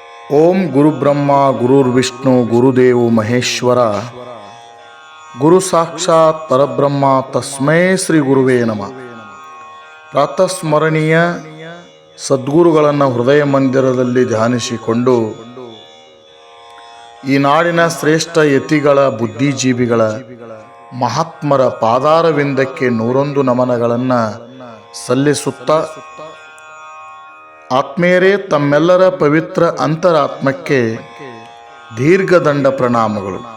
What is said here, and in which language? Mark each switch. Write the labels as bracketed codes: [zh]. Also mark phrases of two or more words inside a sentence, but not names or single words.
[sa] ಓಂ ಗುರುಬ್ರಹ್ಮ ಗುರುರ್ವಿಷ್ಣು ಗುರುದೇವೋ ಮಹೇಶ್ವರ ಗುರು ಸಾಕ್ಷಾತ್ ಪರಬ್ರಹ್ಮ ತಸ್ಮೈ ಶ್ರೀ ಗುರುವೇ ನಮಃ. [kn] ಪ್ರಾತಸ್ಮರಣೀಯ ಸದ್ಗುರುಗಳನ್ನು ಹೃದಯ ಮಂದಿರದಲ್ಲಿ ಧ್ಯಾನಿಸಿಕೊಂಡು ಈ ನಾಡಿನ ಶ್ರೇಷ್ಠ ಯತಿಗಳ ಬುದ್ಧಿಜೀವಿಗಳ ಮಹಾತ್ಮರ ಪಾದಾರವಿಂದಕ್ಕೆ 101 ನಮನಗಳನ್ನು ಸಲ್ಲಿಸುತ್ತಾ, ಆತ್ಮೇರೇ ತಮ್ಮೆಲ್ಲರ ಪವಿತ್ರ ಅಂತರಾತ್ಮಕ್ಕೆ ದೀರ್ಘದಂಡ ಪ್ರಣಾಮಗಳು.